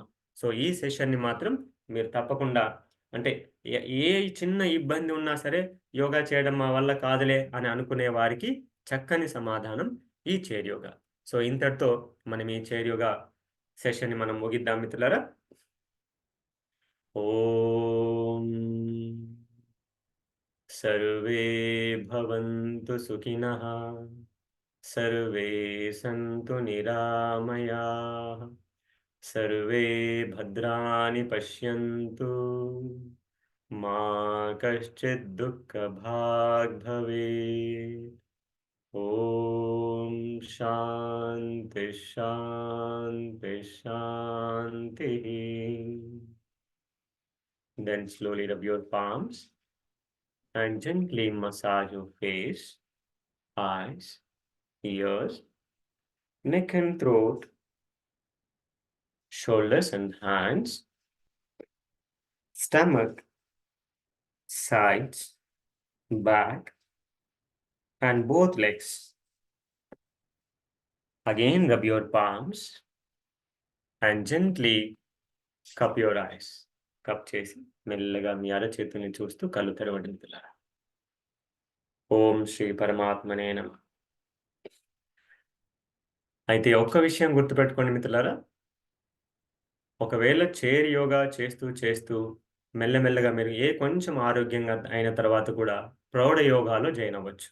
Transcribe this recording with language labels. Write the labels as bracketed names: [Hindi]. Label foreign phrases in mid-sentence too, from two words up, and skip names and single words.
[Telugu] సో, ఈ సెషన్‌ని మాత్రం మీరు తప్పకుండా అంటే ఏ ఏ చిన్న ఇబ్బంది ఉన్నా సరే యోగా చేయడం మా వల్ల కాదులే అని అనుకునే వారికి చక్కని సమాధానం ఈ [English] chair yoga. [Telugu] సో, ఇంతటితో మనం ఈ [English] chair yoga [Telugu] సెషన్‌ని మనం ముగిద్దాం మిత్రులారా. [Sanskrit] ఓం सर्वे भवन्तु सुखिनः सर्वे सन्तु निरामयाः सर्वे भद्राणि पश्यन्तु मा कश्चित् दुःखभाग् भवेत् ॐ शान्ति शान्ति शान्तिः [English] Then slowly rub your palms and gently massage your face, eyes, ears, neck and throat, shoulders and hands, stomach, sides, back, and both legs. Again, rub your palms and gently cup your eyes. [Telugu] కప్ చేసి మెల్లగా మీ అరచేతిని చూస్తూ కళ్ళు తెరవండి మిత్రులారా. [Sanskrit] ఓం శ్రీ పరమాత్మనే నమః. [Telugu] అయితే ఒక్క విషయం గుర్తుపెట్టుకోండి మిత్రులారా. ఒకవేళ [English] chair yoga [Telugu] చేస్తూ మెల్లమెల్లగా మీరు కొంచెం ఆరోగ్యంగా అయిన తర్వాత కూడా ప్రౌఢ యోగాలో జాయిన్ అవ్వచ్చు.